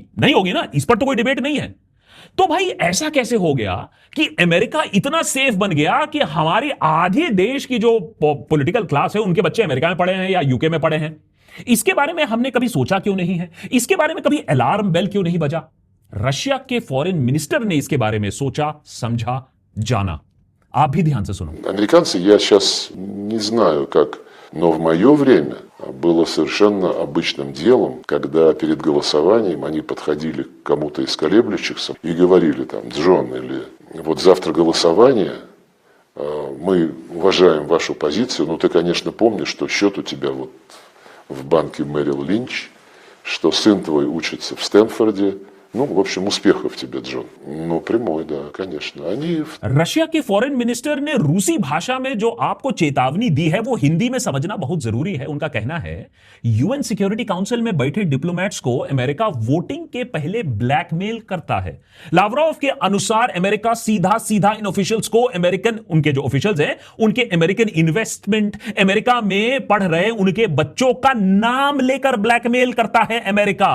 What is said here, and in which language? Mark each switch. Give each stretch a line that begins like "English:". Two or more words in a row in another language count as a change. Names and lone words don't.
Hindi: नहीं होगी ना, इस पर तो कोई डिबेट नहीं है। तो भाई ऐसा कैसे हो गया कि अमेरिका इतना सेफ बन गया कि हमारे आधे देश की जो
English: political class
Hindi: है उनके बच्चे अमेरिका में पढ़े हैं या यूके में पढ़े हैं? इसके बारे में हमने कभी सोचा क्यों नहीं है? इसके बारे में कभी
English: alarm bell
Hindi: क्यों नहीं बजा? रशिया के
English: foreign minister
Hindi: ने इसके बारे में सोचा, समझा, जाना। आप भी ध्यान से सुनो।
Russian: Американцы, я сейчас не знаю как, но в мое время было совершенно обычным делом, когда перед голосованием они подходили к кому-то из колеблющихся и говорили там: Джон, или вот завтра голосование, Мы уважаем вашу позицию, но ты, конечно, помнишь, что счет у тебя вот в банке Мэрил Линч, что сын твой учится в Стэнфорде. Ну, в общем, успехов тебе, Джон. Ну, прямой, да, конечно. Они...
Hindi: रशिया के
English: foreign minister
Hindi: ने रूसी भाषा में जो आपको चेतावनी दी है वो हिंदी में समझना बहुत जरूरी है। उनका कहना है यूएन सिक्योरिटी काउंसिल में बैठे डिप्लोमेट्स को अमेरिका वोटिंग के पहले ब्लैकमेल करता है। लावरोव के अनुसार अमेरिका सीधा सीधा इन ऑफिशियल्स को अमेरिकन, उनके जो ऑफिशियल्स हैं, उनके
English: American investment,
Hindi: अमेरिका में पढ़ रहे उनके बच्चों का नाम लेकर ब्लैकमेल करता है अमेरिका।